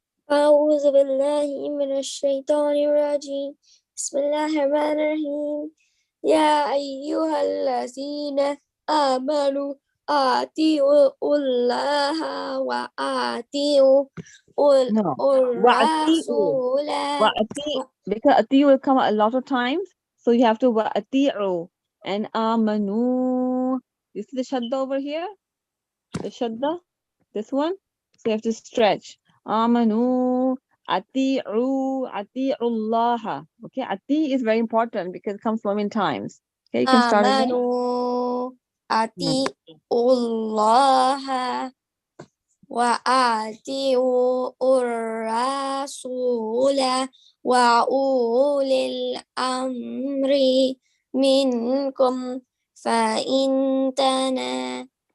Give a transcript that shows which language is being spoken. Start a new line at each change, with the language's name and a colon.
Arabic: أعوذ بالله من الشيطان الرجيم بسم الله الرحمن الرحيم يا أيها الذين آمنوا أطيعوا الله وأطيعوا
English: No.
Arabic: الرسول
English: Because ati will come a lot of times, so you have to wa'ati'u and amanu. You see the shadda over here? The shadda? This one? So you have to stretch. Amanu, ati'u Allah. Okay, ati is very important because it comes so many times. Okay, you can start again.
Arabic: آمنوا أطيعوا الله وأطيعوا الرسول وأولي الأمر منكم فإن تنا